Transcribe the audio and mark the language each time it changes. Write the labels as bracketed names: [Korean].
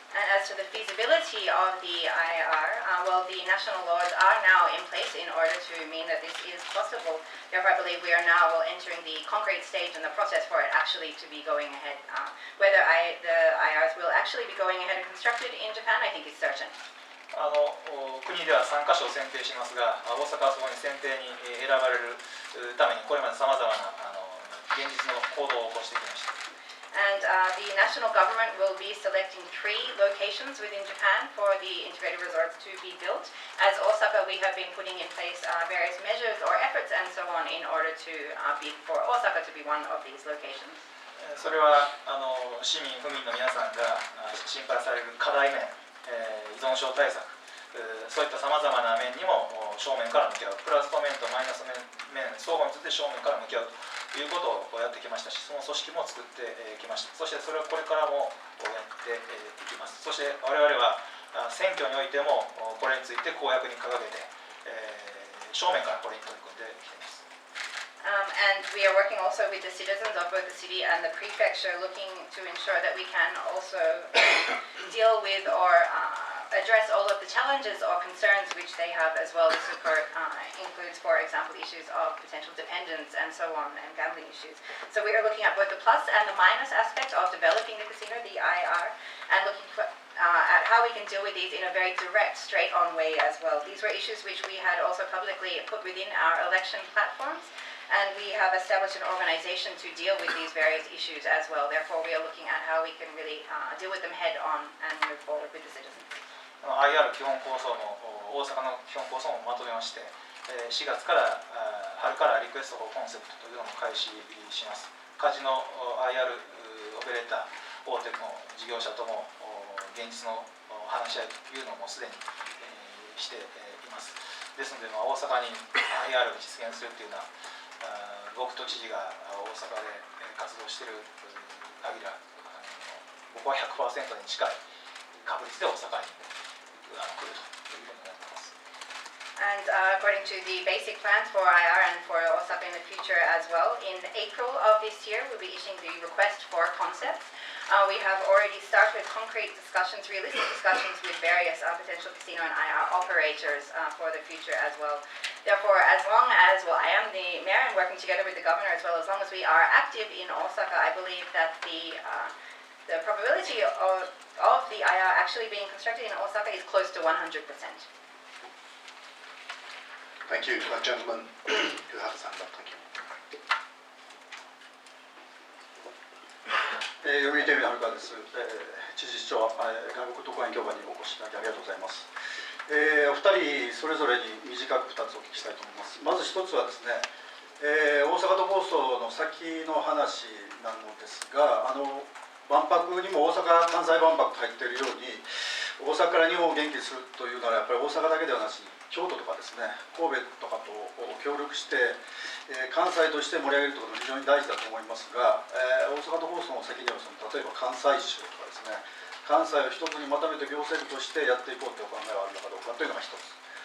[English] And as to the feasibility of the IR, well, the national laws are now in place in order to mean that this is possible. Therefore, I believe we are now entering the concrete stage in the process for it actually to be going ahead. Whether the IRs will actually be going ahead and constructed in Japan, I think is certain. [Japanese] 国では3カ所選定しますが、大阪はそこに選定に選ばれるためにこれまでさまざまな現実の行動を起こしてきました。 [English] And the national government will be selecting 3 locations within Japan for the integrated resorts to be built. As Osaka, we have been putting in place various measures or efforts and so on in order to be for Osaka to be one of these locations. [Japanese] それは市民、府民の皆さんが心配される課題面依存症対策、そういったさまざまな面にも正面から向き合う、プラスと面とマイナス面相互について正面から向き合うということをやってきましたし、その組織も作ってきました。そしてそれをこれからもやっていきます。そして我々は選挙においてもこれについて公約に掲げて、正面からこれに取り組んできています。 [English] And we are working also with the citizens of both the city and the prefecture, looking to ensure that we can also deal with or address all of the challenges or concerns which they have as well. This includes, for example, issues of potential dependence and so on, and gambling issues. So we are looking at both the plus and the minus aspect of developing the casino, the IR, and looking for at how we can deal with these in a very direct, straight-on way as well. These were issues which we had also publicly put within our election platforms, and we have established an organization to deal with these various issues as well. Therefore, we are looking at how we can really deal with them head-on and move forward with the citizens. [Japanese] IR 基本構想も大阪の基本構想もまとめまして、4月から春からリクエストコンセプトというのも開始します。カジノ IR オペレーター大手の事業者とも現実の話し合いというのもすでにしています。ですので、大阪に IR を実現するというのは僕と知事が大阪で活動している限りは僕は 100% に近い確率で大阪に来るというふうになっています。 [English] And according to the basic plans for IR and for Osaka in the future as well, in April of this year, we'll be issuing the request for concepts. We have already started concrete discussions, realistic discussions with various potential casino and IR operators for the future as well. Therefore, as long as, I am the mayor and working together with the governor as well, as long as we are active in Osaka, I believe that the probability of the IR actually being constructed in Osaka is close to 100%. Thank you. That gentleman who had his hand up. Thank you. [Japanese] 読売テレビの春川です。知事市長、外国特派員協会にお越しいただきありがとうございます。お二人それぞれに短く2つお聞きしたいと思います。まず1つはですね、大阪都構想の先の話なのですが、万博にも大阪・関西万博と入っているように、大阪から日本を元気にするというならやっぱり大阪だけではなしに京都とかですね、神戸とかと協力して、関西として盛り上げるということが非常に大事だと思いますが、大阪都構想の先には例えば関西州とかですね、関西を一つにまとめて行政府としてやっていこうというお考えはあるのかどうかというのが一つ。